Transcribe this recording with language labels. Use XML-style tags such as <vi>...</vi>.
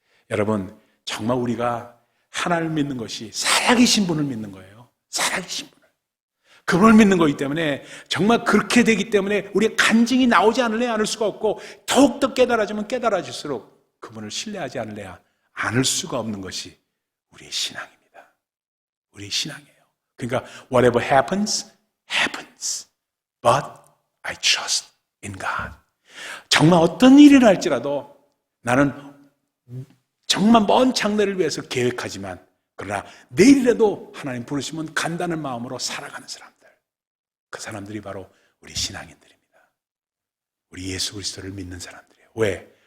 <ko>여러분, 정말 우리가 하나님을 믿는 것이 살아계신 분을 믿는 거예요. 살아계신 분을. 그분을 믿는 거기 때문에 정말 그렇게 되기 때문에 우리의 간증이 나오지 않을 수가 없고 더욱더 깨달아지면 깨달아질수록 그분을 신뢰하지 않을 수가 없는 것이 우리의 신앙입니다. 우리의 신앙이에요. 그러니까</ko> <en>whatever happens, happens. But I trust in God.</en> <ko>정말 어떤 일이 날지라도 나는 정말 먼 장래를 위해서 계획하지만 그러나 내일이라도 하나님 부르시면 간다는 마음으로 살아가는 사람들. 그 사람들이 바로 우리 신앙인들입니다. 우리 예수 그리스도를 믿는 사람들이에요. 왜?</ko>